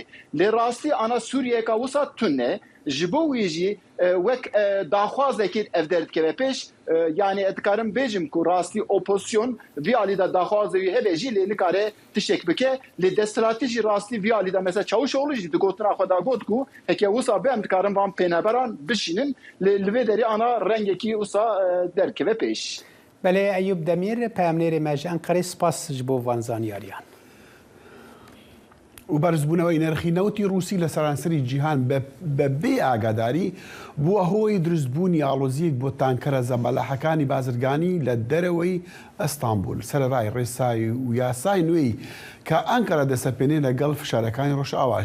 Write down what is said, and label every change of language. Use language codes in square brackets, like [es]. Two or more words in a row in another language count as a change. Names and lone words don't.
[ku] Lê rastî ana Sûriyeka wisa tune ji bo wî jî wek daxwazekê ev derdikeve pêş yani dikarim bêjim ku rastî opozisyon vî alî de daxwazê wî hebe jî lê nikare tiştek bike lê desthilatî jî rastî vî alî de mesela Çavuşoğlu jî di gotina xwe da got ku heke wisa be em dikarin van pêneberan bişînin lê li vê derê ana rengekî wisa derkeve pêş. [ckb] بله ایوب دمیر پامنێری مەژ ئەنقەرەی سپاس ji بۆ وانزانیاریان. و بەرزبوونەوەی نرخی نەوتی رووسی لە سەرانسەری جیهان بە بێ ئاگاداری بووە هۆی دروستبوونی ئاڵۆزیەک بۆ تانکەرە زەمبەلەحەکانی بازرگانی لە دەرەوەی ئەستانبول سەرەڕای ڕێسایی و یاسای نوێی کە ئەنقەرە دەسەپێنێ لەگەڵ فشارەکانی ڕۆژئاواش.